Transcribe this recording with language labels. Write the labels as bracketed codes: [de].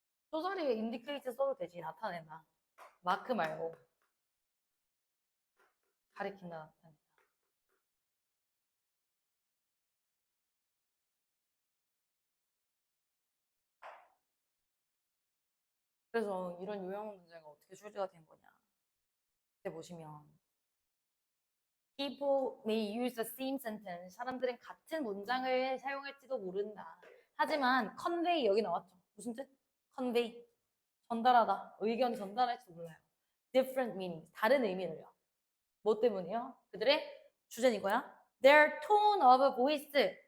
[ko] 소설에 indicate 써도 되지. 나타낸다. 마크 말고. 가리킨다, 나타낸다. 그래서 이런 유형 문제가 어떻게 출제가 된 거냐. 이때 보시면 [en] People may use the same sentence. [ko] 사람들은 같은 문장을 사용할지도 모른다. 하지만 convey 여기 나왔죠. 무슨 뜻? convey. 전달하다. 의견 전달할지도 몰라요. [en] different meanings. [ko] 다른 의미를요. 뭐 때문이요? 그들의 주제는 이거야. [en] Their tone of voice.